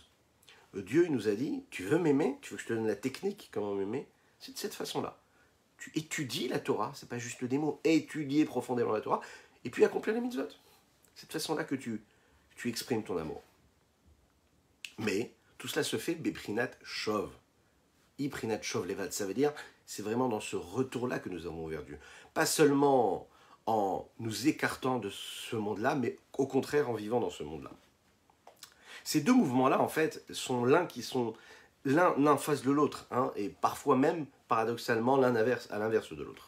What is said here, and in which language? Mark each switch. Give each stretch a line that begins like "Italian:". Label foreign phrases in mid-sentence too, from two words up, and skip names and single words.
French: Dieu il nous a dit, tu veux m'aimer, tu veux que je te donne la technique, comment m'aimer, c'est de cette façon-là. Tu étudies la Torah, c'est pas juste des mots, étudier profondément la Torah, et puis accomplir les mitzvot. C'est de cette façon-là que tu exprimes ton amour. Mais tout cela se fait beprinat shov. Iprinat shov levad, ça veut dire, c'est vraiment dans ce retour-là que nous avons vers Dieu. Pas seulement en nous écartant de ce monde-là, mais au contraire en vivant dans ce monde-là. Ces 2 mouvements-là, en fait, sont l'un en face de l'autre, hein, et parfois même, paradoxalement, l'un à l'inverse de l'autre.